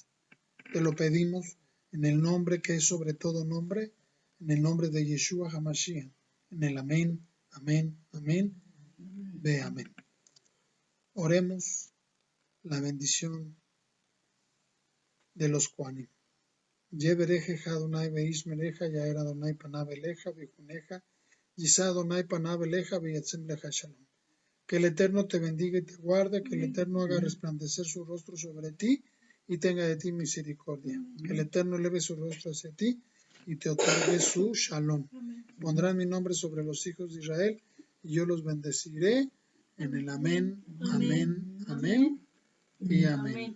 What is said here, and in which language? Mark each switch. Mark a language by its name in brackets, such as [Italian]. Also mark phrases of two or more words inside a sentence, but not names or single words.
[Spanish] Te lo pedimos en el nombre que es sobre todo nombre, en el nombre de Yeshua HaMashiach, en el amén, amén, amén, ve amén. Oremos la bendición de los Kohanim. [Hebrew] יברכך אדני וישמרך יאר אדני פניו אליך ויחנך ישא אדני פניו אליך וישם לך שלום. [Spanish] Que el Eterno te bendiga y te guarde, que el Eterno haga resplandecer su rostro sobre ti y tenga de ti misericordia. Que el Eterno eleve su rostro hacia ti y te otorgue su shalom. Pondrán mi nombre sobre los hijos de Israel y yo los bendeciré en el amén, amén, amén y amén.